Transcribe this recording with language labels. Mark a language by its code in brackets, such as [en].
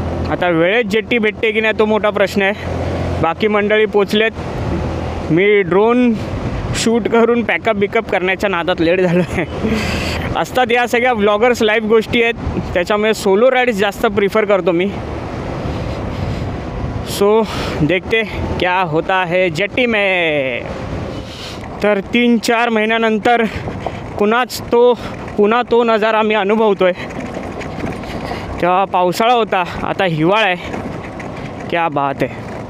[mr] आता वेळेत जेट्टी भेटते की नाही तो मोठा प्रश्न आहे. बाकी मंडळी पोचलेत. मी ड्रोन शूट करून पॅकअप बिकअप करण्याच्या नादात लेट झालो आहे. असतात या सगळ्या व्लॉगर्स लाईव्ह गोष्टी आहेत, त्याच्यामुळे सोलो राईड्स जास्त प्रिफर करतो मी. [hi] सो देखते क्या होता है जेटी में. [mr] तर 3-4 महिन्यानंतर पुन्हा तो नजारा मी अनुभवतो आहे. तेव्हा पावसाळा होता, आता हिवाळा आहे. [hi] क्या बात [mr] आहे.